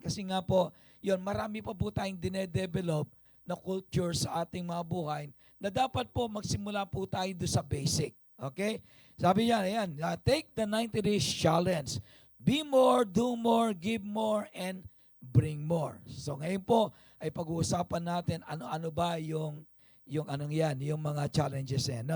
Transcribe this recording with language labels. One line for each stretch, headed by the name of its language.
Filipino: Kasi nga po, marami pa po tayong dinedevelop na culture sa ating mga buhay na dapat po magsimula po tayo doon sa basic.
English: Okay?
Filipino: Sabi niya, ayan,
English: take the 90 days challenge. Be more, do more, give more, and bring more.
Filipino: So ngayon po ay pag-uusapan natin ano ba yung mga challenges yan.